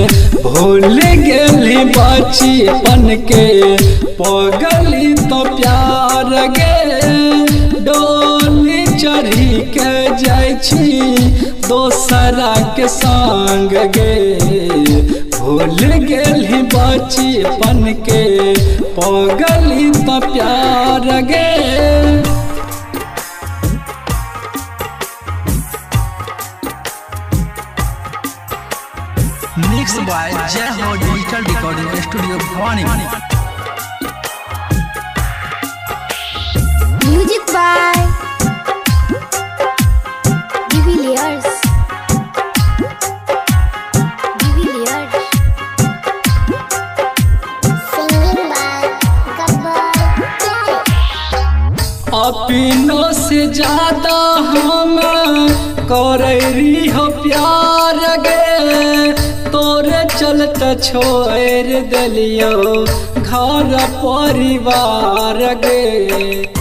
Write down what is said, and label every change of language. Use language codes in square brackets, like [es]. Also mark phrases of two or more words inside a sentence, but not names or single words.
[mai] भूल गेली बचपन के पगली तो प्यार गे। डोली चढ़ी के जाय छी दोसरा के संग गे। भूल गेली बचपन के पगली तो प्यार गे। [en] Mixed by Jai Ho Digital Recording Studio Bhavani. Music by Divilliers. Divilliers. Singing by Gabbar Pyare. [mai] अपनों से ज्यादा हम करैरी हो प्यार गे। तोरे चलते छोड़ दिलियो घर परिवार गे।